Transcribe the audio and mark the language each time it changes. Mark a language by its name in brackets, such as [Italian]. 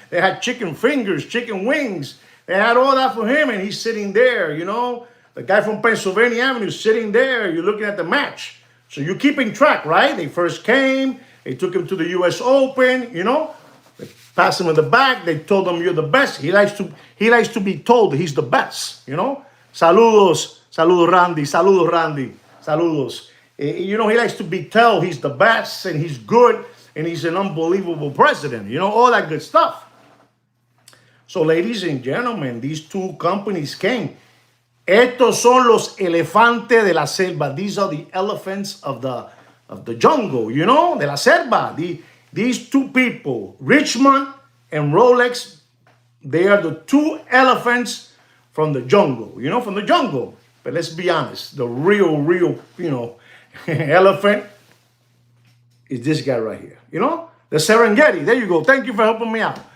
[English] They had chicken fingers, chicken wings. They had all that for him, and he's sitting there, you know. The guy from Pennsylvania Avenue sitting there. You're looking at the match. So you're keeping track, right? They first came. They took him to the U.S. Open, you know. They passed him in the back. They told him, you're the best. He likes to be told that he's the best, you know. [Spanish] Saludos, saludos Randy, saludos Randy, saludos. [English] You know, he likes to be told he's the best and he's good and he's an unbelievable president, you know, all that good stuff. So, ladies and gentlemen, these two companies came. [Spanish] Estos son los elefantes de la selva. [English] These are the elephants of the jungle, you know, [Spanish] de la selva. [English] These two people, Richmond and Rolex, they are the two elephants from the jungle, you know, from the jungle. But let's be honest, the real, you know, elephant is this guy right here, you know, the Serengeti. There you go. Thank you for helping me out.